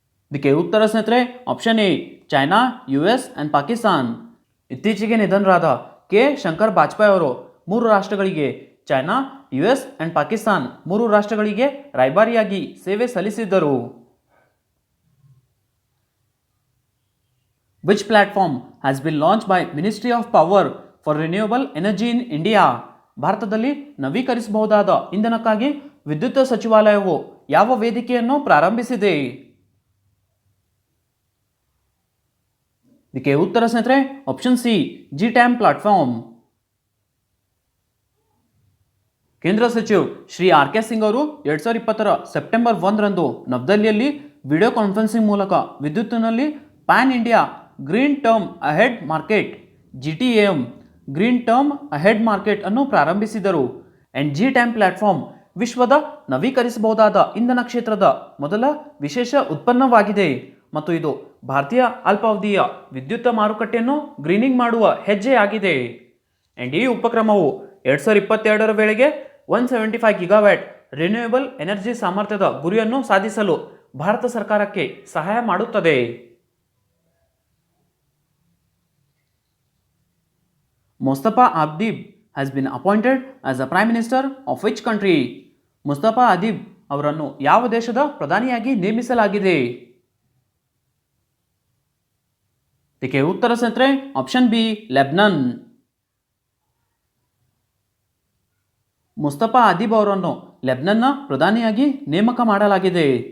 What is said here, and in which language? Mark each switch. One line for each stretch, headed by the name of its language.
Kannada: ಇದಕ್ಕೆ ಉತ್ತರ ಸ್ನೇಹಿತರೆ option A China, US and Pakistan. ಇತ್ತೀಚೆಗೆ ನಿಧನರಾದ ಕೆ ಶಂಕರ್ ಬಾಜ್ಪೇಯಿ ಅವರು 3 ರಾಷ್ಟ್ರಗಳಿಗೆ ಚೈನಾ, US ಆ್ಯಂಡ್ ಪಾಕಿಸ್ತಾನ್ 3 ರಾಷ್ಟ್ರಗಳಿಗೆ ರಾಯಭಾರಿಯಾಗಿ ಸೇವೆ ಸಲ್ಲಿಸಿದ್ದರು.
English: Which platform has been launched by Ministry of Power for Renewable Energy in India?
Kannada: ಭಾರತದಲ್ಲಿ ನವೀಕರಿಸಬಹುದಾದ ಇಂಧನಕ್ಕಾಗಿ ವಿದ್ಯುತ್ ಸಚಿವಾಲಯವು ಯಾವ ವೇದಿಕೆಯನ್ನು ಪ್ರಾರಂಭಿಸಿದೆ? ಇದಕ್ಕೆ ಉತ್ತರ ಸ್ನೇಹಿತರೆ ಆಪ್ಷನ್ ಸಿ GTAM ಪ್ಲಾಟ್ಫಾರ್ಮ್. ಕೇಂದ್ರ ಸಚಿವ ಶ್ರೀ RK ಸಿಂಗ್ ಅವರು 2020 ಸೆಪ್ಟೆಂಬರ್ 1ರಂದು ನವದೆಹಲಿಯಲ್ಲಿ ವಿಡಿಯೋ ಕಾನ್ಫರೆನ್ಸಿಂಗ್ ಮೂಲಕ ವಿದ್ಯುತ್ತಿನಲ್ಲಿ PAN India green term ahead market GTAM green term ahead market ಅನ್ನು ಪ್ರಾರಂಭಿಸಿದರು. ಆ್ಯಂಡ್ GTAM ಪ್ಲಾಟ್ಫಾರ್ಮ್ ವಿಶ್ವದ ನವೀಕರಿಸಬಹುದಾದ ಇಂಧನ ಕ್ಷೇತ್ರದ ಮೊದಲ ವಿಶೇಷ ಉತ್ಪನ್ನವಾಗಿದೆ ಮತ್ತು ಇದು ಭಾರತೀಯ ಅಲ್ಪಾವಧಿಯ ವಿದ್ಯುತ್ ಮಾರುಕಟ್ಟೆಯನ್ನು ಗ್ರೀನಿಂಗ್ ಮಾಡುವ ಹೆಜ್ಜೆಯಾಗಿದೆ. ಆ್ಯಂಡ್ ಈ ಉಪಕ್ರಮವು 2022 ವೇಳೆಗೆ 175 ಗಿಗಾವ್ಯಾಟ್ ರಿನ್ಯೂಯಬಲ್ ಎನರ್ಜಿ ಸಾಮರ್ಥ್ಯದ ಗುರಿಯನ್ನು ಸಾಧಿಸಲು ಭಾರತ ಸರ್ಕಾರಕ್ಕೆ ಸಹಾಯ ಮಾಡುತ್ತದೆ.
English: Mustafa Adib has been appointed as the Prime Minister of which country?
Kannada: Mustafa Adeeb ಅವರನ್ನು ಯಾವ ದೇಶದ ಪ್ರಧಾನಿಯಾಗಿ ನೇಮಿಸಲಾಗಿದೆ? ಇದಕ್ಕೆ ಉತ್ತರ ಸ್ನೇಹಿತರೆ ಆಪ್ಷನ್ ಬಿ ಲೆಬನನ್. ಮುಸ್ತಫಾ ಅದೀಬ್ ಅವರನ್ನು ಲೆಬನನ್ನ ಪ್ರಧಾನಿಯಾಗಿ ನೇಮಕ ಮಾಡಲಾಗಿದೆ.